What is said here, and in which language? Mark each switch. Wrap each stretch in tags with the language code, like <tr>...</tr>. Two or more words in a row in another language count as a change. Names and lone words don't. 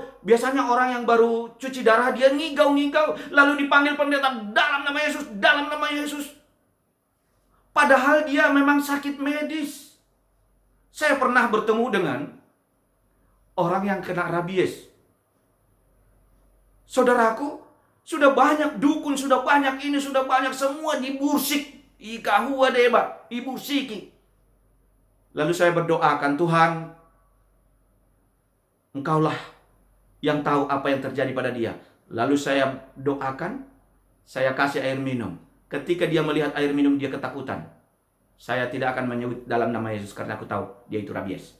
<id>Biasanya orang yang baru cuci darah, dia ngigau-ngigau, lalu dipanggil pendeta, dalam nama Yesus, dalam nama Yesus. Padahal dia memang sakit medis. Saya pernah bertemu dengan orang yang kena rabies. Saudaraku, sudah banyak dukun, sudah banyak ini, sudah banyak, semua dibursik.</id> <btx>Ikahua deba, ibursiki.</btx> <id>Lalu saya berdoakan, Tuhan, Engkaulah yang tahu apa yang terjadi pada dia. Lalu saya doakan, saya kasih air minum. Ketika dia melihat air minum, dia ketakutan. Saya tidak akan menyebut dalam nama Yesus karena aku tahu dia itu rabies.</id>